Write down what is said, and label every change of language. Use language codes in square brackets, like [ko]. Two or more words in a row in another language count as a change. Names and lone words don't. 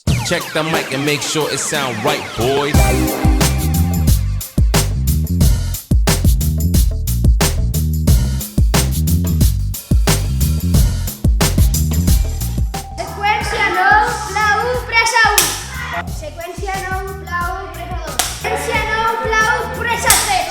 [en] Check the mic and make sure it sound right, boys. [ca] Seqüència 9, pla 1, pressa 1. Seqüència 9, pla 1, pressa 2. Seqüència 9, pla 1, pressa 3.